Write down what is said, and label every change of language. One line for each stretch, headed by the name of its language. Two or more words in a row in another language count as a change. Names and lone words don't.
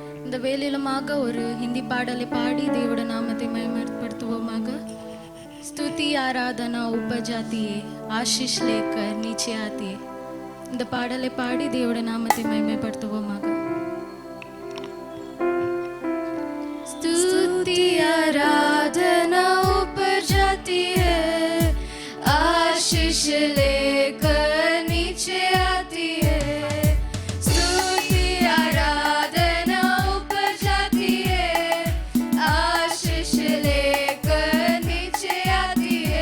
Tamil: இந்த வேலையிலுமாக ஒரு ஹிந்தி பாடலை பாடி தேவோட நாமத்தை மகிமைப்படுத்துவோமாக.
Hindi: स्तुति आराधना ऊपर जाती है, आशीष लेकर नीचे आती है.
Tamil: இந்த பாடலை பாடி தேவோட நாமத்தை மகிமைப்படுத்துவோமாக.
Hindi: स्तुति आराधना ऊपर जाती है, आशीष लेकर नीचे आती है. स्तुति आराधना ऊपर जाती है, आशीष लेकर नीचे आती है.